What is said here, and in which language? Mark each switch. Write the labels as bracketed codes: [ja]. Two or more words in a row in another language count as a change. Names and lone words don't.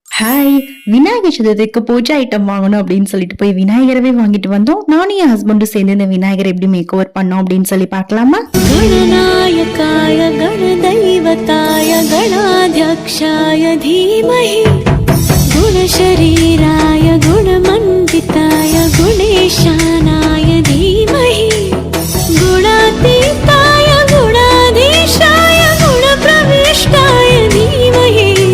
[ta] ஹாய்! விநாயகர் சதுர்த்திக்கு பூஜை ஐட்டம் வாங்கணும் அப்படின்னு சொல்லிட்டு போய் விநாயகரவே வாங்கிட்டு வந்தோம். நானும் என் ஹஸ்பண்டும் சேர்ந்து இந்த விநாயகரை எப்படி [en] make over [ta] பண்ணோம் அப்படின்னு சொல்லி பார்க்கலாமா? [sa] गणनायकाय गणदैवताय गणाध्यक्षाय धीमहि गुणशरीराय गुणमण्डिताय गुणेशानाय धीमहि गुणातीताय गुणाधीशाय गुणप्रविष्टाय धीमहि